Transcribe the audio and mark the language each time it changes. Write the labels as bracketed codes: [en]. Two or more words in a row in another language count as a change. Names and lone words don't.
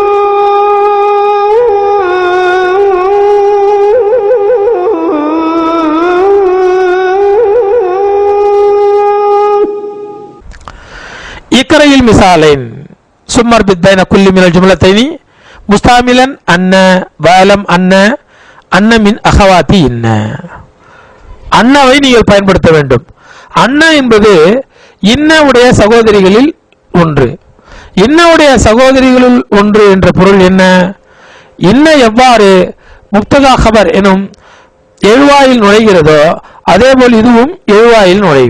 [ar] إقرأ المثالين ثم اربط بين كل من الجملتين مستعملا أن واعلم أن من أخواتي إن [ta] அன்னவை நீங்கள் பயன்படுத்த வேண்டும். அன்ன என்பது இன்னவுடைய சகோதரிகளில் ஒன்று. இன்னவுடைய சகோதரிகளில் ஒன்று என்ற பொருள் என்ன? இன்ன எவ்வாறு [ar] مبتدأ خبر [ta] எனும் எழுவாயில் நுழைகிறதோ அதேபோல் இதுவும் எழுவாயில் நுழையும்.